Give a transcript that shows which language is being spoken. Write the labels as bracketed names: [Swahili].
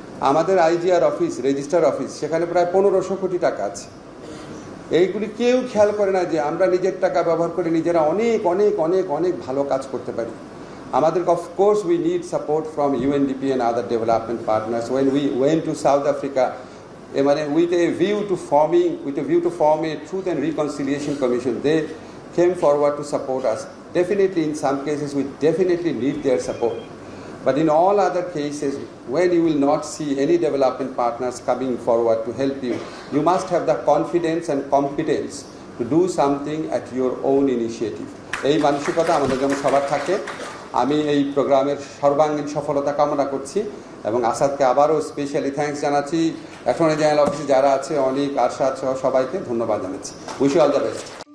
[Bangla] আমাদের IGR office, registrar office, সেখানে প্রায় 1500 কোটি টাকা আছে। এইগুলি কেউ খেয়াল করে না যে আমরা নিজের টাকা ব্যবহার করে নিজেরা অনেক অনেক অনেক অনেক ভালো কাজ করতে পারি। আমাদের [English] Of course we need support from UNDP and other development partners. When we went to South Africa, with a view to form a Truth and Reconciliation Commission, came forward to support us. Definitely, in some cases, we definitely need their support. But in all other cases, when you will not see any development partners coming forward to help you, you must have the confidence and competence to do something at your own initiative. [Bangla] এই মানসিকতা আমাদের জন্য সবার থাকে। আমি এই প্রোগ্রামের সর্বাঙ্গীন সফলতা কামনা করছি এবং আসাদকে আবারও স্পেশালি থ্যাঙ্কস জানাচ্ছি। অ্যাটর্নি জেনারেল অফিসে যারা আছে অনেক আরশাদ সহ সবাইকে ধন্যবাদ জানাচ্ছি। [English] Wish you all the best.